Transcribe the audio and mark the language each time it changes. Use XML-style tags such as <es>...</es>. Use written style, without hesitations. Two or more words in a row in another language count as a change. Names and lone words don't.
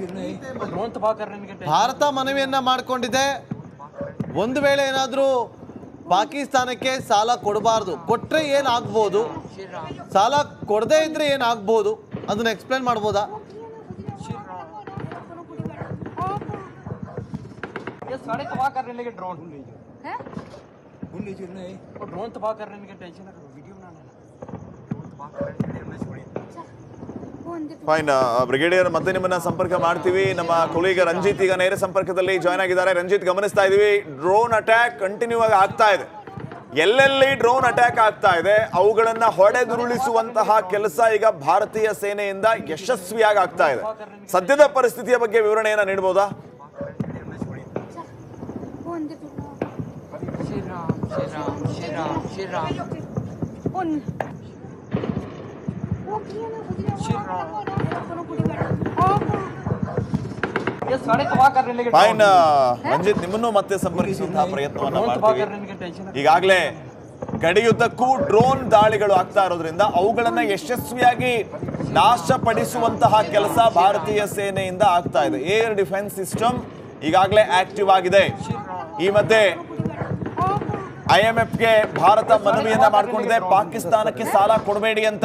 <kn>ಭಾರತ ಮನವಿಯನ್ನ ಮಾಡಿಕೊಂಡಿದೆ. ಒಂದು ವೇಳೆ ಏನಾದರೂ ಪಾಕಿಸ್ತಾನಕ್ಕೆ ಸಾಲ ಕೊಡಬಾರ್ದು, ಕೊಟ್ರೆ ಏನಾಗ್ಬೋದು, ಸಾಲ ಕೊಡದೇ ಇದ್ರೆ ಏನಾಗ್ಬೋದು, ಅದನ್ನ ಎಕ್ಸ್ಪ್ಲೇನ್ ಮಾಡ್ಬೋದಾ?</kn> <hi>ये सारे तबाह करने लगे ड्रोन और ड्रोन तबाह करने के टेंशन ना करो, वीडियो बना लेना। ड्रोन तबाह करने के लिए हमने छोड़ी।</hi> <en>fine brigadier</en> <kn>ಮತ್ತೆ ನಿಮ್ಮನ್ನ ಸಂಪರ್ಕ ಮಾಡ್ತೀವಿ. ನಮ್ಮ ಕೊಲೀಗ ರಂಜಿತ್ ಈಗ ನೇರ ಸಂಪರ್ಕದಲ್ಲಿ ಜಾಯ್ನ್ ಆಗಿದ್ದಾರೆ. ರಂಜಿತ್, ಗಮನಿಸ್ತಾ ಇದೀವಿ</kn> <en>drone attack continue</en> <kn>ಆಗಿ ಆಗ್ತಾ ಇದೆ. ಎಲ್ಲೆಲ್ಲಿ</kn> <en>drone attack</en> <kn>ಆಗ್ತಾ ಇದೆ ಅವುಗಳನ್ನ ಹೊಡೆದುರುಳಿಸುವಂತಹ ಕೆಲಸ ಈಗ ಭಾರತೀಯ ಸೇನೆಯಿಂದ ಯಶಸ್ವಿಯಾಗಿ ಆಗ್ತಾ ಇದೆ. ಸದ್ಯದ ಪರಿಸ್ಥಿತಿಯ ಬಗ್ಗೆ ವಿವರಣೆಯನ್ನ ನೀಡಬಹುದಾ?</kn> <hi>ये सारे तबाह करने लगे</hi> <kn>ಫೈನ್ ರಂಜಿತ್, ನಿಮ್ಮನ್ನು ಮತ್ತೆ ಸಂಪರ್ಕಿಸುವಂತಹ ಪ್ರಯತ್ನವನ್ನ ಮಾಡ್ತೀವಿ. ಈಗಾಗಲೇ ಗಡಿಯುದ್ದಕ್ಕೂ ಡ್ರೋನ್ ದಾಳಿಗಳು ಆಗ್ತಾ ಇರೋದ್ರಿಂದ ಅವುಗಳನ್ನ ಯಶಸ್ವಿಯಾಗಿ ನಾಶಪಡಿಸುವಂತಹ ಕೆಲಸ ಭಾರತೀಯ ಸೇನೆಯಿಂದ ಆಗ್ತಾ ಇದೆ.</kn> <en>air defence system</en> <kn>ಈಗಾಗಲೇ ಆಕ್ಟಿವ್ ಆಗಿದೆ. ಈ ಮಧ್ಯೆ IMFಗೆ ಭಾರತ ಮನವಿಯನ್ನ ಮಾಡಿಕೊಂಡಿದೆ, ಪಾಕಿಸ್ತಾನಕ್ಕೆ ಸಾಲ ಕೊಡಬೇಡಿ ಅಂತ.</kn>